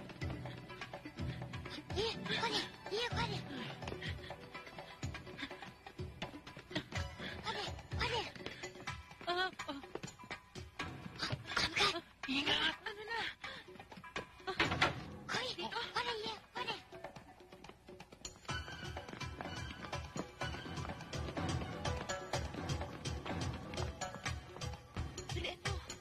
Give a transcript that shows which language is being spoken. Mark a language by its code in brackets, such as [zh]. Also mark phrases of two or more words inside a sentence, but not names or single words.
[zh] 爷爷，快点！爷爷，快点！快点！快点！ [tl] Ingat! Ano na? [zh] 可以，快点，爷爷，快点！ [tl] Dalian mo!